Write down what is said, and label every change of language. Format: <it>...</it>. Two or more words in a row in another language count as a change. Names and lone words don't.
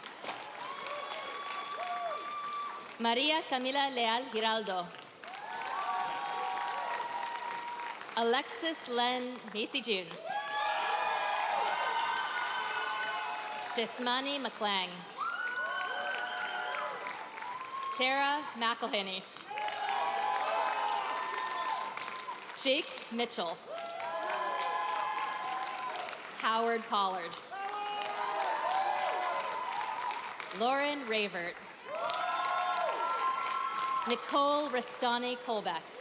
<en>Maria Camila Leal Giraldo. Alexis Len Macy Junes. Jismani McClang. Tara McElhinney. Jake Mitchell. Howard Pollard. Lauren Ravert. Nicole Restani Kolbeck.</en>